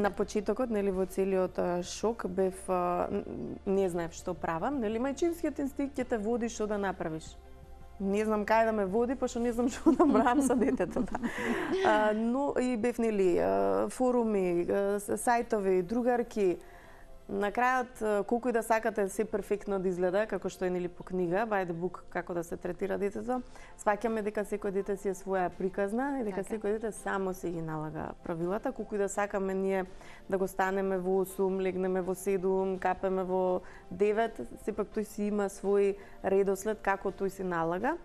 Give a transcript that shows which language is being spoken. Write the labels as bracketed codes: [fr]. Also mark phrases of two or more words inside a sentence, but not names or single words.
[mk] На почетокот, нели, во целиот шок бев, не знаев што правам, нели, мајчинскиот инстинкт ќе те води што да направиш. Не знам кај да ме води, пошто не знам што да правам со детето. Да. Но и бев, нели, форуми, сајтови, другарки. На крајот, колку и да сакате се перфектно да изгледа, како што е, нели, по книга, [en] by the book, [mk] како да се третира детето, сваќаме дека секој дете си е своја приказна и дека секој дете само си ги налага правилата, колку и да сакаме ние да го станеме во 8, легнеме во 7, капеме во 9, сепак тој си има свој редослед како тој си налага.